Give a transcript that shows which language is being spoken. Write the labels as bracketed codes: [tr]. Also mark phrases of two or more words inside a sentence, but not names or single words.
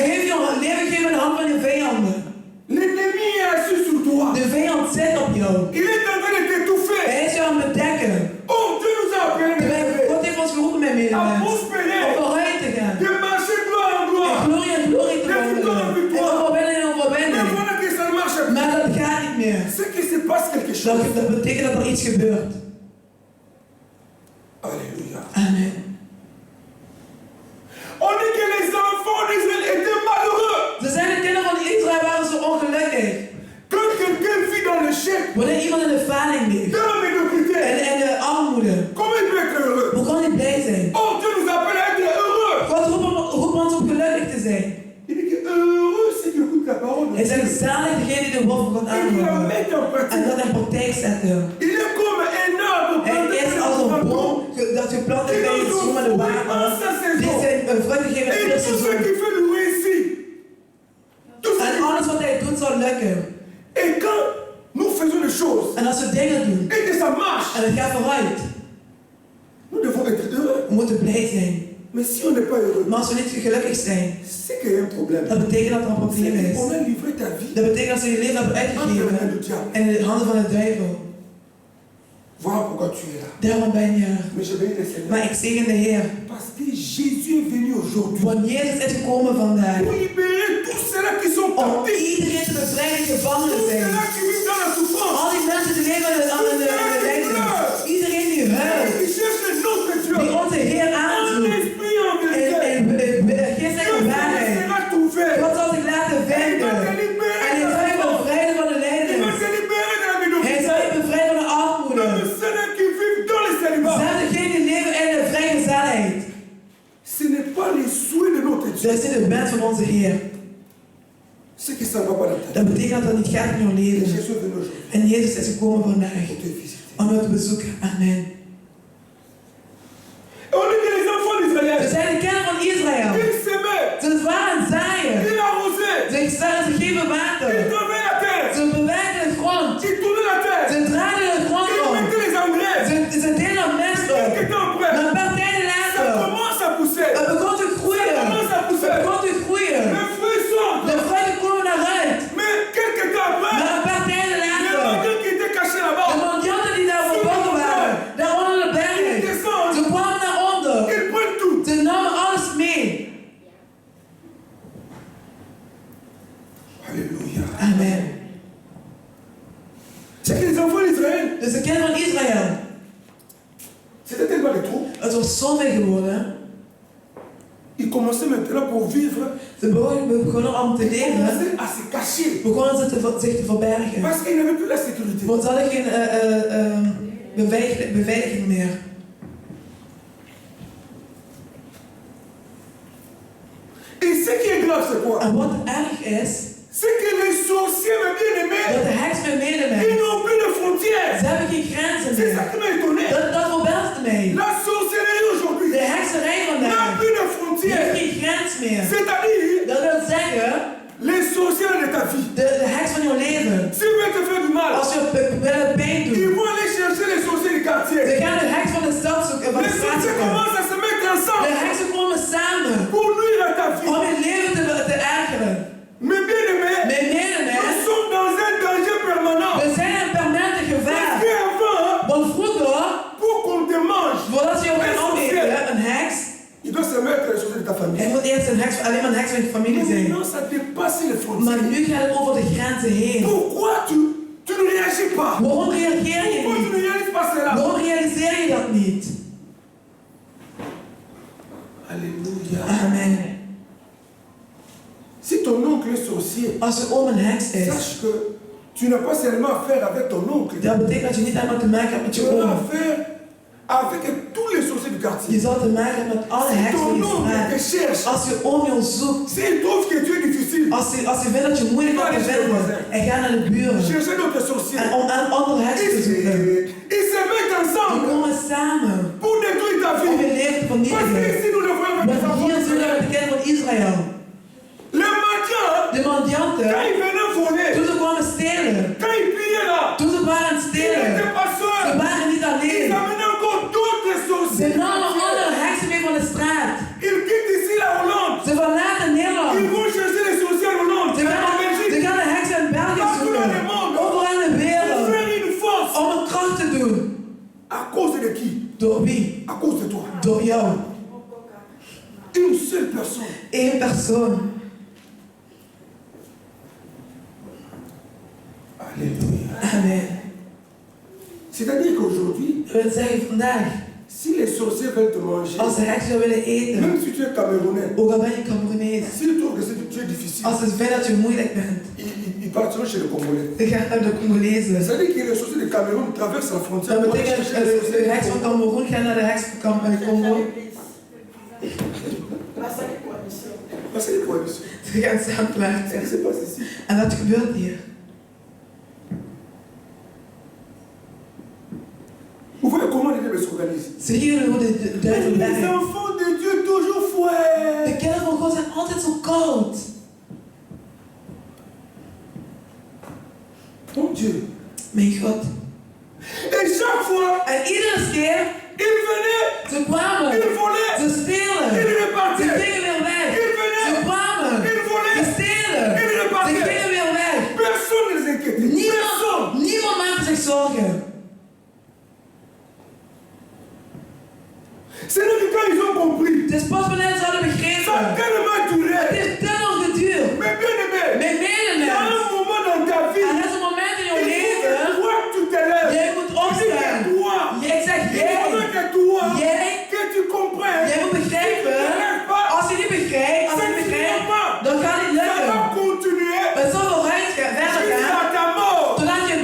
[nl] heeft je een leven gegeven in de hand van je vijanden. [fr] L'ennemi est assis sur toi. [nl] De vijand zit op jou. [fr] Il est en train de t'étouffer. [nl] Hij is jou aan het bedekken. [fr] Oh, Dieu nous a appelés, mes [nl] Terwijl [fr] frères, [nl] God heeft ons geroepen met [fr] à [nl] medemens. [fr] prospérer, [nl] Om vooruit te gaan. [fr] de marcher gloire en En gloire. [nl] glorie en glorie te wandelen. En overwinning en [fr] Mais [nl] overwinning. [fr] voilà que ça ne marche pas. [nl] Maar dat gaat niet meer. [fr] C'est qu'il se passe quelque chose. [nl] Dat betekent dat er iets gebeurt. [fr] Alléluia. Amen. On dit que les enfants d'Israël étaient malheureux. [nl] Ze zijn de kinderen van Israël waren zo ongelukkig. [fr] Quand quelqu'un vit dans l'échec, [nl] Wanneer iemand in de faling leeft. [fr] dans la médiocrité, [nl] En de armoede. [fr] comment il peut être heureux? [nl] Hoe kan hij blij zijn? [fr] Oh, Dieu nous appelle à être heureux. [nl] God roept ons om gelukkig te zijn. [fr] Il dit que heureux, c'est qu'il écoute la parole de [nl] Hij [fr] Dieu. [nl] zegt zalig degene die de woord van God [fr] Et il la [nl] aanhouden. [fr] met en En pratique. [nl] dat in praktijk zetten. [fr] Il est comme un arbre [nl] Hij [fr] planté [nl] is [fr] dans [nl] als [fr] un [nl] een boom [fr] printemps. [nl] dat geplant is bij het stromende water. Die zijn vruchten geven in [fr] Et [nl] het [fr] tout ce [nl] seizoen. [fr] qu'il fait lui réussit. Tout ce [nl] En [fr] qu'il [nl] alles wat hij doet zal lukken. [fr] Et quand nous faisons des choses [nl] En als we dingen doen [fr] et que ça marche, [nl] en het gaat vooruit, [fr] nous devons être heureux. [nl] we moeten blij zijn. [fr] Mais si on n'est pas heureux, [nl] Maar als we niet gelukkig zijn, [fr] c'est qu'il y a un problème. [nl] dat betekent dat er een probleem is. [fr] On a livré ta vie [nl] Dat betekent dat ze je leven hebben [fr] entre les mains du [nl] uitgegeven [fr] diable. [nl] in de handen van de duivel. [fr] Voilà pourquoi tu es là. [nl] Daarom ben je er. [fr] Mais je bénis le Seigneur. [nl] Maar ik zegen de Heer. [fr] Parce que Jésus est venu aujourd'hui [nl] Want Jezus is gekomen vandaag [fr] pour libérer tous ceux-là qui sont [nl] om [fr] captifs. [nl] iedereen te bevrijden die gevangen [fr] Tous [nl] zijn. [fr] ceux-là qui vivent dans la souffrance. [nl] Al die mensen die leven aan de lijden. Iedereen die huilt. [fr] Qui cherchent notre Dieu. [nl] Die onze Heer [fr] En [nl] aanzoekt. [fr] esprit en vérité. [nl] En geest [fr] Dieu [nl] en te waarheid. [fr] laissera trouver. [nl] God zal zich laten vinden. En hij zal je bevrijden van de [fr] Il va [nl] lijden. [fr] te libérer de la [nl] Hij [fr] médiocrité. [nl] zal je bevrijden van de armoede. [fr] Tous ceux-là qui vivent dans les célibats. [nl] Zelfs degenen die leven in de vrijgezelligheid. [fr] Ce n'est pas les souhaits de notre Dieu. [nl] Dat is niet de wens van onze Heer. [fr] C'est que ça ne va pas dans ta vie. [nl] Dat betekent dat het niet gaat in jouw [fr] Et [nl] leven. [fr] Jésus est venu aujourd'hui [nl] En Jezus is gekomen vandaag [fr] pour te visiter. [nl] om jou te bezoeken. Amen. [fr] Et on dit que les enfants [nl] We [fr] d'Israël, [nl] zijn de kinderen van Israël. [fr] ils s'aimaient, [nl] Ze waren zaaien. [fr] ils arrosaient, [nl] Ze geven water. [fr] ils travaillaient la terre, [nl] Ze bewerken de grond. [fr] ils tournaient la terre, [nl] Ze draaiden de grond [fr] ils [nl] om. [fr] mettaient les engrais. [nl] Ze deden op mest op. [fr] Quelques temps [nl] Maar [fr] après, [nl] een paar tijden [fr] ça [nl] later, [fr] commence à pousser. [nl] het begon te groeien. [fr] commence à [nl] Het [fr] pousser. [nl] begon te groeien. [fr] Les fruits sortent. [nl] De vruchten komen naar uit. [fr] Mais quelques temps après, [nl] Maar een paar tijden [fr] les [nl] later, [fr] mendiants qui étaient cachés [nl] de [fr] là-bas, [nl] mendianten die daar verborgen waren, daar onder de [fr] ils [nl] bergen, [fr] descendent, [nl] ze kwamen naar onder. [fr] ils prennent tout. [nl] Ze namen alles mee. [fr] Alléluia. Alléluia. Amen. C'est que les enfants d'Israël, [nl] Dus de kinderen van Israël, [fr] c'était tellement de trop. [nl] het was zoveel geworden. [fr] Ils commençaient maintenant pour vivre, [nl] Ze begonnen om te [fr] ils [nl] leven, [fr] commençaient à se cacher. [nl] begonnen ze zich te verbergen. [fr] Parce qu'ils n'avaient plus la sécurité. [nl] Want ze hadden geen beveiliging meer. [fr] Et ce qui est grave, c'est quoi? [nl] En wat erg is, [fr] C'est que les sorciers, mes bien-aimés, [nl] dat de heks met [fr] ils [nl] medemens, [fr] n'ont plus de frontières. [nl] ze hebben geen grenzen [fr] C'est ça [nl] meer. [fr] qui m'a étonné. [nl] Dat verbaasde mij. [fr] La sorcellerie aujourd'hui [nl] De hekserij [fr] n'a [nl] vandaag, [fr] plus de [nl] die heeft [fr] frontières. [nl] geen grens meer. [fr] C'est-à-dire, [nl] Dat wil zeggen, [fr] les sorciers de ta vie, [nl] de heks van jouw leven. [fr] s'ils veulent te faire du mal, [nl] Als je willen pijn [fr] ils [nl] doet, [fr] vont aller chercher les sorciers du quartier. [nl] ze gaan de heks van de stad zoeken, van de [fr] Les [nl] straat [fr] sorciers [nl] zoeken. [fr] commencent à se mettre [nl] De [fr] ensemble [nl] heksen komen samen [fr] pour nuire à ta vie. [nl] om je leven te ergeren. [fr] Mes bien-aimés, [nl] Mijn [fr] nous [nl] medemens, [fr] sommes dans un danger permanent. [nl] we zijn in een permanente [fr] Parce [nl] gevaar. [fr] qu'avant, [nl] Want vroeger, [fr] pour qu'on te mange, [nl] voordat je jou kan opeten, een heks, [fr] il doit se mettre les sorciers de ta famille. [nl] hij moet eerst alleen maar een heks van je familie zijn. [fr] Non, ça dépasse les [nl] Maar [fr] frontières. [nl] nu gaat het over de grenzen heen. [fr] Pourquoi tu ne réagis pas? [nl] Waarom reageer je [fr] Pourquoi tu [nl] niet? [fr] ne réalises pas cela? [nl] Waarom realiseer je dat niet? [fr] Alléluia. Amen. Si ton oncle est sorcier, [nl] Als je oom een heks is, [fr] sache que tu n'as pas seulement affaire avec ton oncle. [nl] dat betekent dat je niet alleen maar te maken hebt met [fr] Tu [nl] je [fr] auras [nl] oom. [fr] affaire avec tous les sorciers du [nl] Je [fr] quartier. [nl] zal te maken hebben met alle [fr] Si [nl] heksen [fr] ton [nl] die [fr] oncle te [nl] straat. [fr] cherche, [nl] Als je oom jou zoekt, [fr] s'il trouve que tu es difficile, [nl] als je vindt dat je moeilijk hebt te vinden, en ga naar de buren. [fr] cherchez d'autres sorciers. [nl] En om aan andere heksen te zoeken. [fr] Ils se mettent [nl] Die [fr] ensemble [nl] komen samen [fr] pour détruire ta [nl] om [fr] vie. [nl] je leven te [fr] Parce que [nl] vernietigen. [fr] ici nous le voyons avec les [nl] Maar hier zien we [fr] enfants. [nl] met de kinderen van Israël. [fr] Les mendiants, [nl] De [fr] quand [nl] mendianten, [fr] ils venaient voler, [nl] toen ze kwamen stelen, [fr] quand ils pillaient là, [nl] toen ze waren aan het [fr] ils [nl] stelen, [fr] n'étaient pas [nl] ze [fr] seuls. [nl] waren niet [fr] Ils [nl] alleen. [fr] amenaient encore d'autres [nl] Ze [fr] sorciers. [nl] namen andere heksen mee van de straat. [fr] Ils quittent ici la Hollande. [nl] Ze verlaten Nederland. [fr] Ils vont chercher les sorciers en Hollande, [nl] Ze [fr] en [nl] gaan [fr] Belgique. [nl] de heksen in België zoeken. Overal in de [fr] Pour [nl] wereld. [fr] faire une force. [nl] Om een kracht te doen. [fr] À cause de qui? [nl] Door wie? [fr] À cause de toi. [nl] Door jou. [fr] Une seule personne. [nl] Eén persoon. [fr] Alléluia. Amen. C'est-à-dire qu'aujourd'hui, [nl] Dat wil zeggen vandaag, [fr] si les sorciers veulent te manger, [nl] als de heksen jou willen eten, [fr] même si tu es Camerounais, [nl] ook al ben je Cameroenees, [fr] s'ils trouvent que tu es difficile, [nl] als ze vinden dat je moeilijk bent, [fr] ils partiront chez les Congolais. [nl] dan gaan naar de Congolezen. [fr] C'est-à-dire que les sorciers de Cameroun traversent la frontière [nl] Dat [fr] pour aller [nl] betekent [fr] chercher [nl] dat [fr] les sorciers de [nl] de heks van [fr] Congo. [nl] Cameroen gaat naar de heks van Congo. [fr] Parce que les coalitions. [nl] Ze gaan samenwerken. [fr] Ce qui se passe ici. [nl] En dat gebeurt hier. [fr] Vous voyez comment les diables s'organisent. [nl] Zie jullie hoe de duivel [fr] Les [nl] werkt? [fr] enfants de Dieu toujours [nl] De [fr] fouets. [nl] kinderen van God zijn altijd zo koud. [fr] Mon Dieu. [nl] Mijn God. [fr] Et chaque fois, [nl] En iedere keer, [fr] ils venaient, [nl] ze kwamen. [fr] ils volaient, [nl] Ze stelen. [fr] ils [nl] Ze [fr] repartaient. [nl] gingen weer weg. [fr] Ils venaient, [nl] Ze kwamen. [fr] ils [nl] Ze [fr] volaient, [nl] stelen. [fr] ils [nl] Ze [fr] repartaient. [nl] gingen weer weg. [fr] Personne ne les inquiétait. Personne. [nl] Niemand maakte zich zorgen. [fr] C'est là que quand ils ont compris, [nl] Het is pas wanneer ze hadden [fr] ça a [nl] begrepen. [fr] tellement [nl] Het [fr] duré. [nl] heeft te lang geduurd. [fr] Mais bien aimé, [nl] Mijn [fr] il y a [nl] medemens. [fr] un moment dans ta vie, [nl] Er is een moment in jouw [fr] il faut [nl] leven. [fr] que toi tu te lèves. [nl] Jij moet [fr] Il dit [nl] opstaan. [fr] que toi, [nl] Ik zeg [fr] il [nl] jij. [fr] faudrait que toi, [nl] Jij. [fr] que tu comprennes. [nl] Jij moet begrijpen. Als je niet begrijpt, [fr] Ça ne finira pas. [nl] dan gaat het niet [fr] Ça va [nl] lukken. [fr] continuer [nl] Het zal vooruit gaan, verder [fr] jusqu'à [nl] gaan, [fr] ta mort. [nl] totdat je